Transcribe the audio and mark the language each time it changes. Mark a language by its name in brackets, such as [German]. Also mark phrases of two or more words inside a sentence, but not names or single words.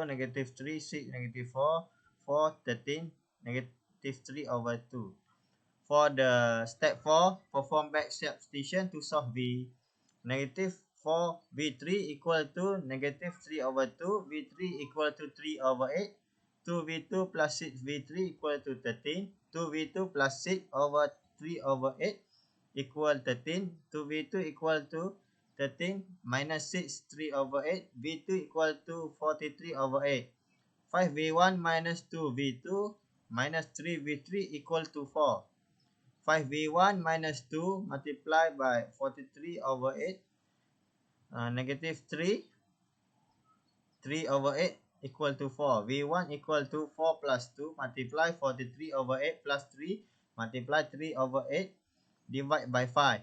[English] Negative 3, 6. Negative 4, 4, 13. Negative 3 over 2. For the step 4, perform back substitution to solve V. Negative 4 V3 equal to negative 3 over 2. V3 equal to 3 over 8. 2V2 plus 6 V3 equal to 13. 2V2 plus 6 over 3 over 8 equal 13. 2V2 equal to 13 minus 6 3 over 8. V2 equal to 43 over 8. 5V1 minus 2V2 minus 3V3 equal to 4. 5V1 minus 2 multiplied by 43 over 8. Negative 3. 3 over 8 equal to 4. V1 equal to 4 plus 2 multiply 43 over 8 plus 3 multiply 3 over 8 divide by 5.